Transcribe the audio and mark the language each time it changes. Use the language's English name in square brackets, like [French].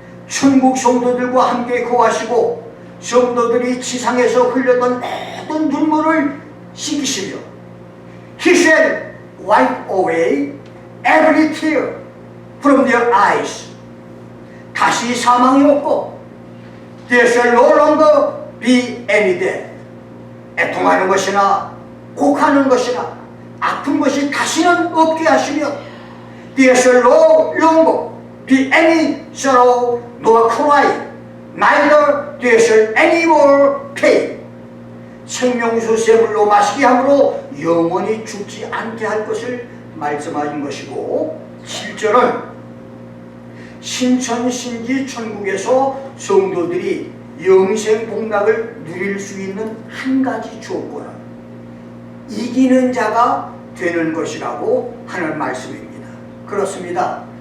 [Korean] 천국 성도들과 함께 거하시고 성도들이 지상에서 흘렸던 모든 눈물을 씻기시며 He shall wipe away every tear from their eyes. [English] 다시 사망이 없고 There shall no longer be any death. [Korean] 애통하는 것이나 곡하는 것이나 아픈 것이 다시는 없게 하시며 There shall no longer be any sorrow nor cry, [English] neither there shall any more pain. [Korean] 생명수 샘물로 마시게 함으로 영원히 죽지 않게 할 것을 말씀하신 것이고, 7절은 신천신지 천국에서 성도들이 영생 복락을 누릴 수 있는 한 가지 조건은 이기는 자가 되는 것이라고 하는 말씀입니다. 그렇습니다.